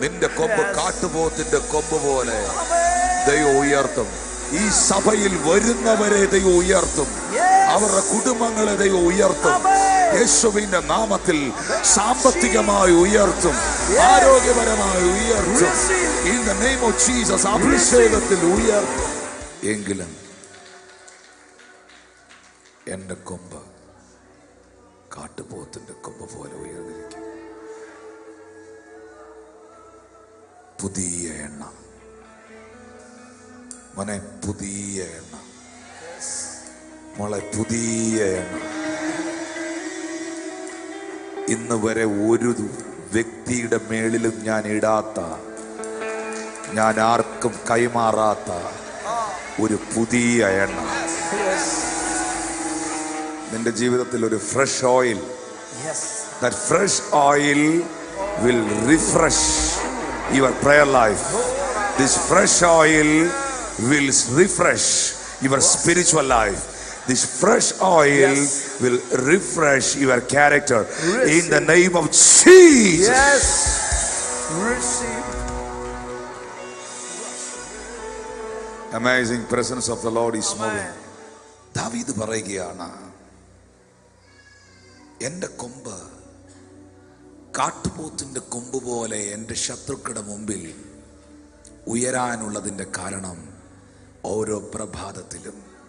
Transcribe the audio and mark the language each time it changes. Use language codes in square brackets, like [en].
[ml] നിന്റെ കൊമ്പ് കാട്ടുപോത്തിന്റെ കൊമ്പ് പോലെ ദൈവം ഉയർത്തും. ഈ സഭയിൽ വരുന്നവരെ ദൈവം ഉയർത്തും. അവരുടെ കുടുംബങ്ങളെ ദൈവം ഉയർത്തും. യേശുവിന്റെ നാമത്തിൽ സാമ്പത്തികമായി ഉയർത്തും, ആരോഗ്യപരമായി ഉയർത്തും. [en] In the name of Jesus, [ml] അഭിഷേകത്തിൽ ഉയർത്തും. എങ്കിലും എന്റെ കൊമ്പ് കാട്ടുപോത്തിന്റെ കൊമ്പ് പോലെ ഉയർന്നിരിക്കും. പുതിയ എണ്ണ മോനെ, പുതിയ എണ്ണ മോളെ, പുതിയ എണ്ണ. ഇന്ന് വരെ ഒരു വ്യക്തിയുടെ മേളിലും ഞാൻ ഇടാത്ത, ഞാൻ ആർക്കും കൈമാറാത്ത ഒരു പുതിയ എണ്ണ നിന്റെ ജീവിതത്തിൽ, ഒരു fresh oil. [en] That fresh oil will refresh your prayer life. This fresh oil will refresh your spiritual life. This fresh oil will refresh your character in the name of Jesus. Receive. Amazing presence of the Lord is moving. Amen. [ml] ദാവീദ് പറയുകയാണ്, എൻ്റെ കൊമ്പ് കാട്ടുപോത്തിന്റെ കൊമ്പ് പോലെ എൻ്റെ ശത്രുക്കളുടെ മുമ്പിൽ ഉയരാനുള്ളതിൻ്റെ കാരണം ഓരോ പ്രഭാതത്തിലും